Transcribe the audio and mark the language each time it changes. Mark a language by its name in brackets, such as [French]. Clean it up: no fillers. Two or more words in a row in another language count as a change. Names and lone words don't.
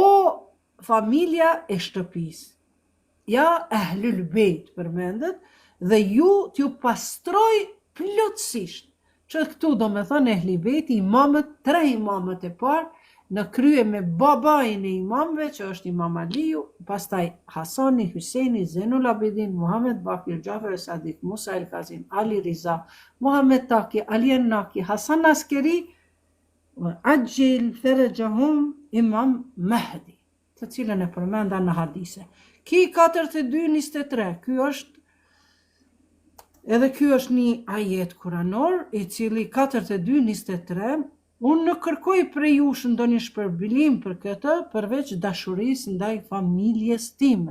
[Albanian] familja e shtëpis, ja [Arabic] أهل البيت [Albanian] përmendet, dhe ju t'ju pastroj plotësisht, që këtu do me thënë [Arabic] أهل البيت, [Albanian] imamët, 3 imamët e parë, në krye me babajin e imamëve, që është Imam Aliu, pastaj Hasani, Hyseni, Zenul Abidin, Muhammed Bakir, Gjafer Sadik, Musa El Kazim, Ali Riza, Muhammed Taki, Ali Ennaki, Hasan Askeri, [Arabic] عجل فرجهم, [Albanian] Imam Mehdi, të cilën e përmenda në hadise. Ki 42:23, edhe ky është një ajet kuranor, i cili 42:23, unë nuk kërkoj prej jush ndonjë shpërbilim për këtë, përveç dashurisë ndaj familjes time.